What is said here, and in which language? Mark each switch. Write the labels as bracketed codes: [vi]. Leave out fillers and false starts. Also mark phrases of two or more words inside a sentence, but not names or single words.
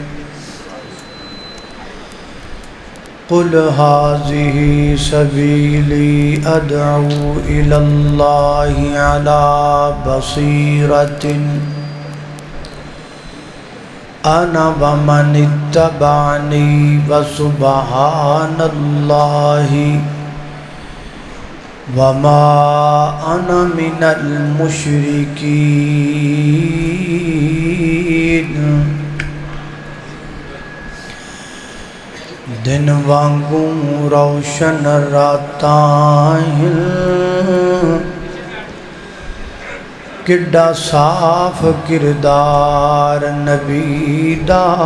[ar] قل هذه سبيلي أدعو إلى الله على بصيرة أنا ومن اتبعني وسبحان الله وما أنا من المشركين۔ [pa] دن وانگوں روشن راتاں کڈا صاف کردار نبی دا،